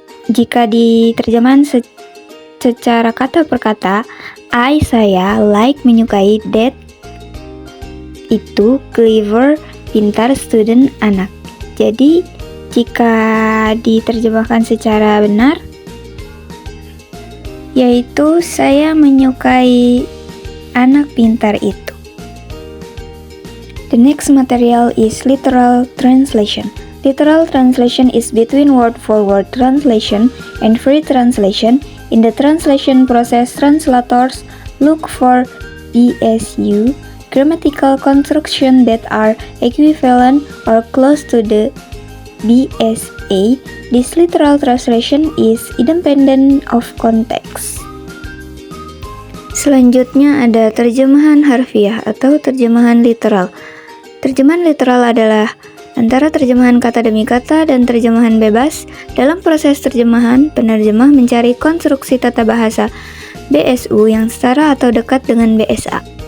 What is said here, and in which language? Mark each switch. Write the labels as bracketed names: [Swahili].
[Indonesian] Jika diterjemahkan secara kata per kata, saya [English] like [Indonesian] menyukai [English] that [Indonesian] itu [English] clever [Indonesian] pintar [English] student [Indonesian] anak. Jadi jika diterjemahkan secara benar yaitu saya menyukai anak pintar itu. [English] The next material is literal translation. Literal translation is between word-for-word translation and free translation. In the translation process, translators look for BSU, grammatical construction that are equivalent or close to the BSA. This literal translation is independent of context. [Indonesian] Selanjutnya ada terjemahan harfiah atau terjemahan literal. Terjemahan literal adalah antara terjemahan kata demi kata dan terjemahan bebas. Dalam proses terjemahan, penerjemah mencari konstruksi tata bahasa BSU yang setara atau dekat dengan BSA.